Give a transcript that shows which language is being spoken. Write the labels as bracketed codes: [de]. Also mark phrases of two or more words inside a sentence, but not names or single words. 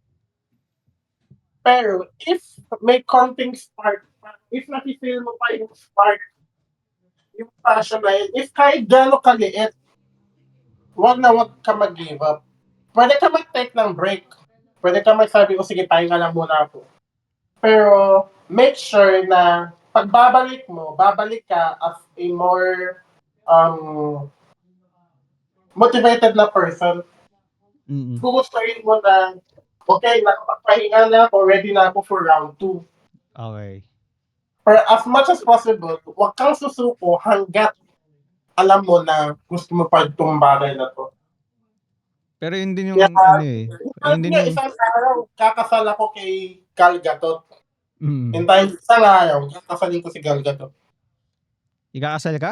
[tl] Pero, if may konting spark, if nakifeel mo pa yung spark, yung passion na yun, if kahit gano'ng kaliit, wag ka mag-give up. Pwede ka mag-take ng break. Pwede ka magsabi ko, sige, pahinga lang muna ako. Pero, [en] make sure [tl] na pagbabalik mo, babalik ka [en] as a more motivated [tl] na person. Gugustuhin mo na, okay, nakapagpahinga na ako, ready na ako for round 2. Okay. [en] Pero as much as possible, [tl] huwag kang susuko hanggat alam mo na gusto mo pa itong bagay na to. Pero yun din yung Isang araw, kakasal ako kay Gal Gadot. Mm. Isang araw, kakasalin ko si Gal Gadot. Ikakasal ka?